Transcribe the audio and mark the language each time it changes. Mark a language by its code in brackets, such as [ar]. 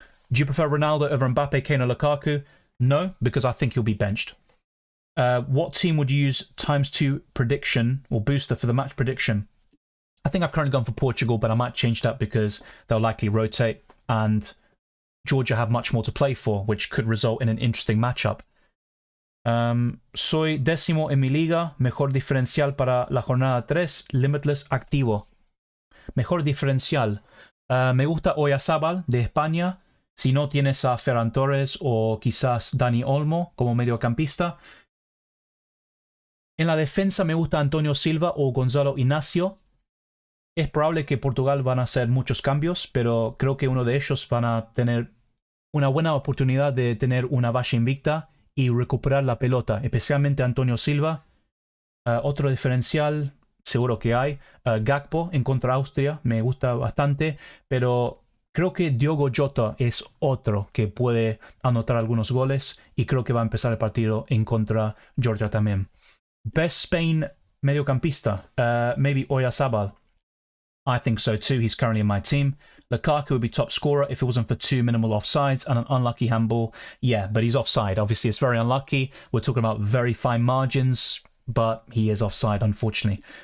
[en] Do you prefer Ronaldo over Mbappe, Kane or Lukaku? No, because I think he'll be benched. What team would you use ×2 prediction or booster for the match prediction? I think I've currently gone for Portugal, but I might change that because they'll likely rotate and Georgia have much more to play for, which could result in an interesting matchup. [es] Soy décimo en mi liga, mejor diferencial para la jornada 3, Limitless activo. Mejor diferencial. Me gusta Oyarzabal de España. Si no tienes a Ferran Torres o quizás Dani Olmo como mediocampista. En la defensa me gusta Antonio Silva o Gonzalo Inacio. Es probable que Portugal van a hacer muchos cambios, pero creo que uno de ellos van a tener una buena oportunidad de tener una valla invicta y recuperar la pelota, especialmente Antonio Silva. Otro diferencial, seguro que hay. Gakpo en contra Austria, me gusta bastante, pero creo que Diogo Jota es otro que puede anotar algunos goles y creo que va a empezar el partido en contra Georgia también. [en] Best Spain mediocampista, maybe Oyarzabal. I think so too. He's currently in my team. Lukaku would be top scorer if it wasn't for 2 minimal offsides and an unlucky handball. Yeah, but he's offside. Obviously, it's very unlucky. We're talking about very fine margins, but he is offside, unfortunately.